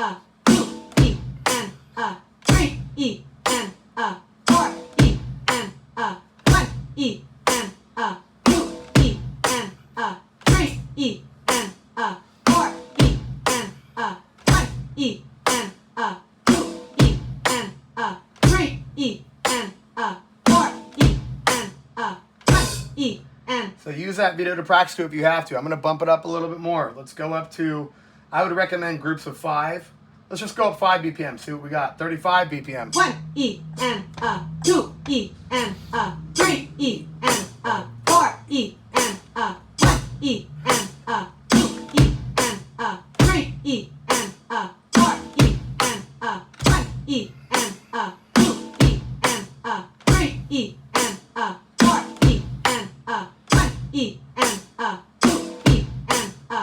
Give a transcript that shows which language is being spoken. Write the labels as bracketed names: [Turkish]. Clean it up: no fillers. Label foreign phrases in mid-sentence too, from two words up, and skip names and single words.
[English] 2 E and 3 E and 4 E and 1 E and 2 E and 3 E and 4 E and 1 E and 2 E and 3 E and 4 E and 1 E and. So use that video to practice to if you have to. I'm going to bump it up a little bit more. Let's go up to, I would recommend groups of 5. Let's just go up 5 BPM. See what we got. 35 BPM. 1 E and 2 E and 3 E and 4 E and 1 E and 2 E and 3 E and 4 E and 1 E and 2 E and 3 E and 4 E and 1 E and 2 E and